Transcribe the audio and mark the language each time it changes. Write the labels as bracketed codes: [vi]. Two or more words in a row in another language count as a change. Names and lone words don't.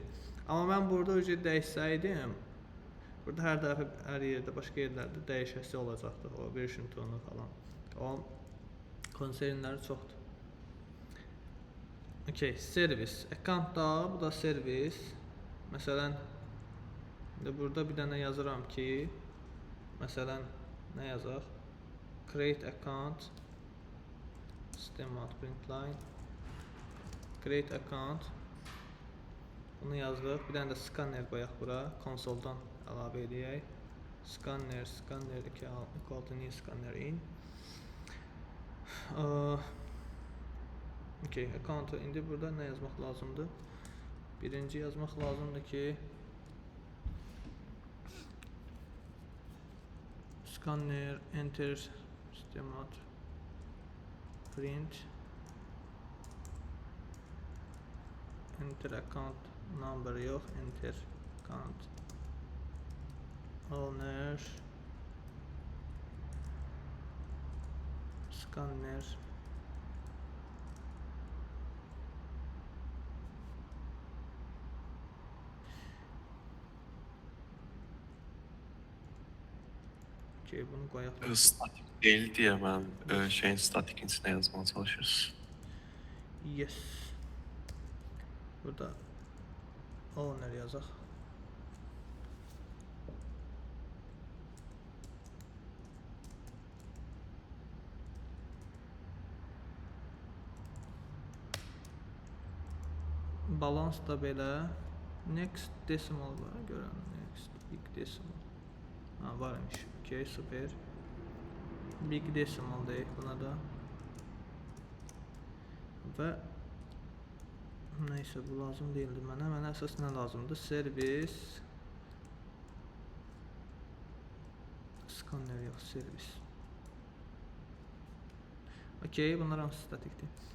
[az] Amma mən burada dəyişsəydim, burada hər dəfə hər yerdə, başqa yerlərdə dəyişəsi olacaqdı o version 2-nu falan. O konsernləri çoxdur. Okay, servis. Account da, bu da servis. Məsələn, burada bir dənə yazıram ki, məsələn, nə yazaq? [en] Create account. System out print line. Create account. [az] Bunu yazdıq. Bir dənə də scanner qoyaq bura. Konsoldan əlavə edək. [en] Scanner 2 equal to new scanner in. [az] Okay, account indi burada nə yazmaq lazımdır? Birinci yazmaq lazımdır ki [en] scanner enter system out print enter account number yox, enter account owner scanner okay, [az] bunu qoyaq. Statik deyil deyə mən şeyin statikin içinə yazmağa çalışırız. Yes. Burada owner yazaq. Balans da belə. [en] Next decimal [az] var. Görün. [en] Next big decimal. [az] Ha, varmış. Okay, super. [en] Big decimal [az] deyək buna da. Və neysə bu lazım deyildi mənə. Mənə əsas nə lazımdır? Servis. Scanner yox, servis. Okay, bunlar hamısı statikdir.